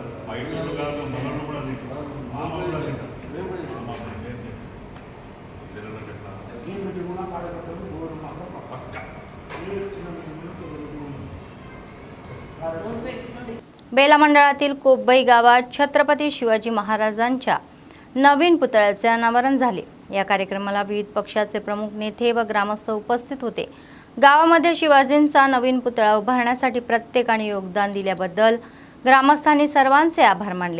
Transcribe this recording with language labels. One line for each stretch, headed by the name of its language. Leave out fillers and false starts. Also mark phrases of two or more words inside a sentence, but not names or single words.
Telugu: బయట వాళ్ళు కాదు, మనల్ని కూడా తింటారు, మామూలు కూడా తింటారు. పిల్లలకి ఎట్లా? పక్కా.
Marathi: बेला मंडळातील कोब्बई गावात छत्रपती शिवाजी महाराजांच्या नवीन पुतळ्याचे अनावरण झाले। या कार्यक्रमाला विविध पक्षाचे प्रमुख नेते व ग्रामस्थ उपस्थित होते। गावामध्ये शिवाजींचा नवीन पुतळा उभारण्यासाठी प्रत्येकाने योगदान दिल्याबद्दल ग्रामस्थांनी सर्वांचे आभार मानले।